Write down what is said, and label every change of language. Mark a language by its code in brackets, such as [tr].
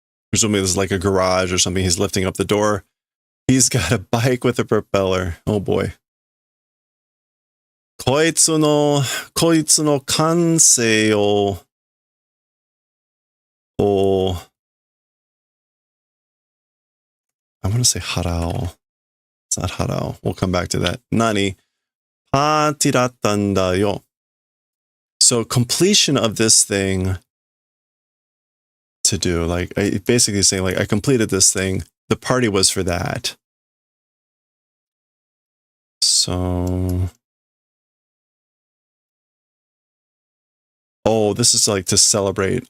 [en] Presumably this is like a garage or something. He's lifting up the door. He's got a bike with a propeller. Oh boy. [ja] こいつの感性を [en] I want to say harao. It's not harao. We'll come back to that. Nani? [ja] パーティーだったんだよ. [en] So completion of this thing to do, like basically saying like I completed this thing. The party was for that. So, oh, this is like to celebrate.